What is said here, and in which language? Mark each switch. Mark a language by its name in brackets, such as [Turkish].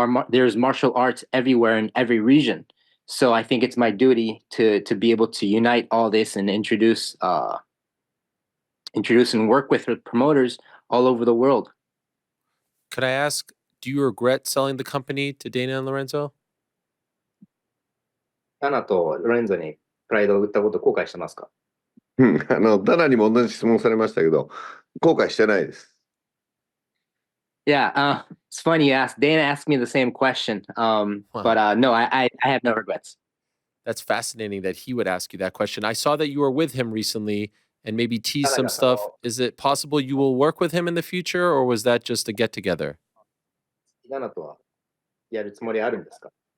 [English] There's martial arts everywhere in every region. So I think it's my duty to be able to unite all this and introduce and work with promoters all over the world. Could I ask, do you regret selling the company to Dana and Lorenzo? [Japanese] ダナとロレンゾにプライドを売ったこと後悔してますか？ダナにも同じ質問されましたけど、後悔してないです。 [English] Yeah, it's funny you asked. Dana asked me the same question. Wow. But no, I have no regrets. That's fascinating that he would ask you that question. I saw that you were with him recently and maybe tease some stuff. Is it possible you will work with him in the future, or was that just a get together? [Japanese] ダナとはやるつもりあるんですか？